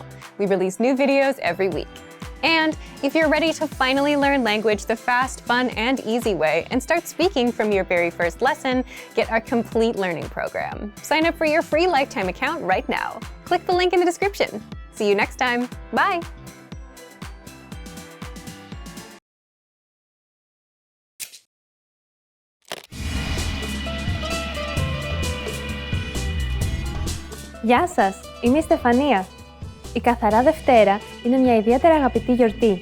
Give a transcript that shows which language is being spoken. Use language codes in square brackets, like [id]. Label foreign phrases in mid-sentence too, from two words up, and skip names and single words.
[en] We release new videos every week. And if you're ready to finally learn language the fast, fun, and easy way and start speaking from your very first lesson, get our complete learning program. Sign up for your free lifetime account right now. Click the link in the description. See you next time. Bye! [el] Γεια σας, είμαι η Στεφανία. Η Καθαρά Δευτέρα είναι μια ιδιαίτερα αγαπητή γιορτή.